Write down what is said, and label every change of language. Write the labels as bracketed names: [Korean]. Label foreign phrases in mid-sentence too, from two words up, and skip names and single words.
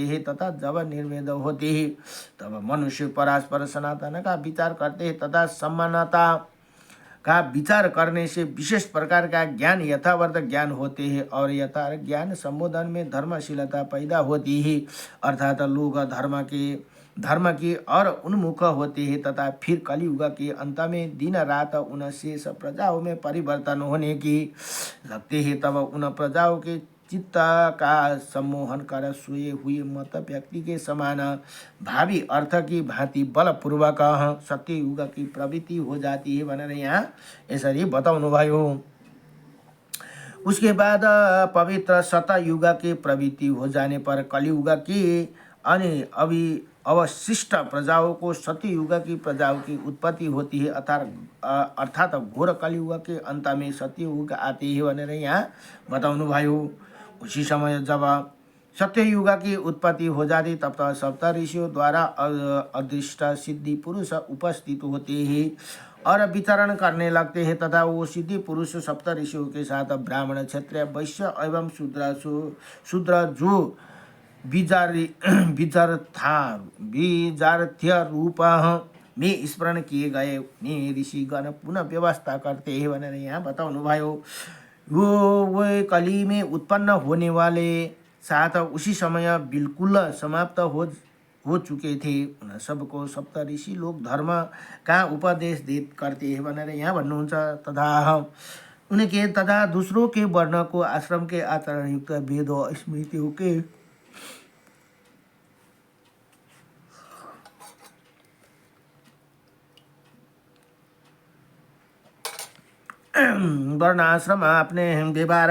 [Hindi] हैं तथा जब निर्वेद होते हैं तब मनुष्य परस्पर सनातन का विचार करते हैं तथा समानता का विचार करने से विशेष प्रकार का ज्ञान यथावर्थ ज्ञान होते हैं और यथार्थ ज्ञान संबोधन में धर्मशीलता पैदा होती है, अर्थात लोग धर्म की और उन्मुख होते हैं तथा फिर कलियुग के अंत में दिन रात उन शेष प्रजाओं में परिवर्तन होने की लगते हैं। तब उन प्रजाओं के चित्त का सम्मोहन कर सोए हुए मत व्यक्ति के समान भावी अर्थ की भांति बलपूर्वक सत्य युग की प्रवृत्ति हो जाती है [Nepali] भनेर यहाँ यसरी बताउनु भयो। [Hindi] उसके बाद पवित्र सतयुग की प्रवृत्ति हो जाने पर कलियुग की अवशिष्ट प्रजाओं को सत्ययुग की प्रजाओं की उत्पत्ति होती है, अर्थात घोर कलियुग के अंत में सत्ययुग आते हैं [Nepali] भनेर यहाँ बताउनु भयो। [Hindi] उसी समय जब सत्ययुग की उत्पत्ति हो जाती तब तक सप्त ऋषियों द्वारा अदृष्ट सिद्धि पुरुष उपस्थित होते हैं और विचरण करने लगते हैं तथा वो सिद्धि पुरुष सप्त ऋषियों के साथ ब्राह्मण क्षत्रिय वैश्य एवं शूद्र जो बीजार्थ्य रूप में स्मरण किए गए उन्हें ऋषिगण पुनः व्यवस्था करते हैं [Nepali] भनेर यहाँ बताउनु भयो। [Hindi] वो कली में उत्पन्न होने वाले साथ उसी समय बिल्कुल समाप्त हो चुके थे। उन सबको सप्त ऋषि लोग धर्म का उपदेश देत करते हैं [Nepali] भनेर यहाँ भन्नुहुन्छ। [Hindi] तथा दूसरों के वर्ण को आश्रम के आचरण युक्त वेद और स्मृतियों के वर्ण आश्रम अपने व्यवहार